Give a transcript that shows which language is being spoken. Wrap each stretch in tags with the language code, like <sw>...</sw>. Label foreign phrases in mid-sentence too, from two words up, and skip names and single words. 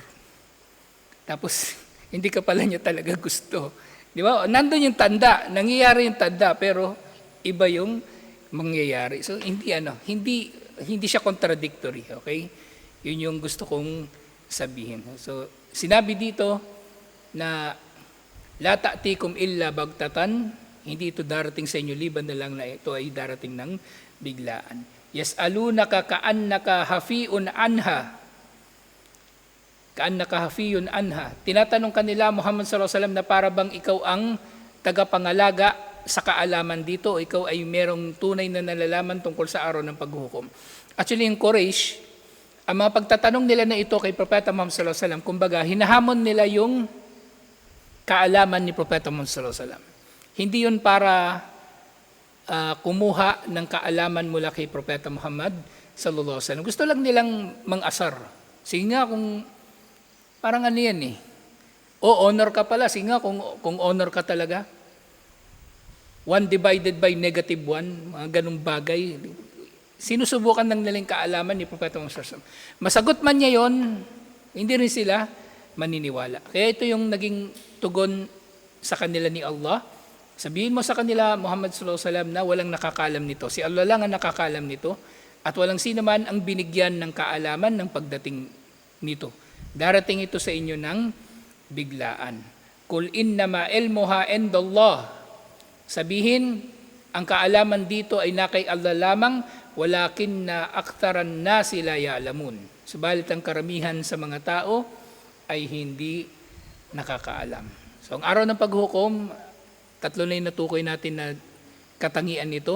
<tl>Tapos, hindi ka pala niya talaga gusto. Di ba? Nandun yung tanda, nangyayari yung tanda, pero iba yung mangyayari. So, hindi siya contradictory. Okay? Yun yung gusto kong sabihin. So, sinabi dito na</tl> <ar>لا تأتيكم إلا بغتة,</ar> <tl>hindi ito darating sa inyo liban na lang na ito ay darating ng biglaan.</tl> <ar>يسألونك كأنك حفي عنها. كأنك حفي عنها.</ar> <tl>Tinatanong kanila Muhammad</tl> <ar>صلى الله عليه وسلم</ar> <tl>na para bang ikaw ang tagapangalaga sa kaalaman dito o ikaw ay merong tunay na nalalaman tungkol sa araw ng paghukom. Actually, yung Quraysh, ang mga pagtatanong nila na ito kay Propeta Muhammad</tl> <ar>صلى الله عليه وسلم,</ar> <tl>kumbaga, hinahamon nila yung kaalaman ni Propeta Muhammad</tl> <ar>صلى الله عليه وسلم.</ar> <tl>Hindi yun para kumuha ng kaalaman mula kay Propeta Muhammad</tl> <ar>صلى الله عليه وسلم.</ar> <tl>Gusto lang nilang mang-asar. Sige nga kung, parang ano yan eh. O honor ka pala, sige nga kung honor ka talaga. 1</tl> <en>divided by</en> <tl>-1, mga ganung bagay. Sinusubukan ng nilang kaalaman ni Propeta Muhammad</tl> <ar>صلى الله عليه وسلم.</ar> <tl>Masagot man niya yon, hindi rin sila maniniwala. Kaya ito yung naging tugon sa kanila ni Allah. Sabihin mo sa kanila, Muhammad</tl> <ar>صلى الله عليه وسلم,</ar> <tl>na walang nakakalam nito. Si Allah lang ang nakakalam nito at walang sino man ang binigyan ng kaalaman ng pagdating nito. Darating ito sa inyo ng biglaan.</tl> <ar>قل إنما علمها عند الله.</ar> <tl>Sabihin, ang kaalaman dito ay na kay Allah lamang,</tl> <ar>ولكن أكثر الناس لا يعلمون.</ar> <tl>Subalit ang karamihan sa mga tao ay hindi nakakaalam. So ang araw ng paghukom, tatlo na yung natukoy natin na katangian nito.</tl>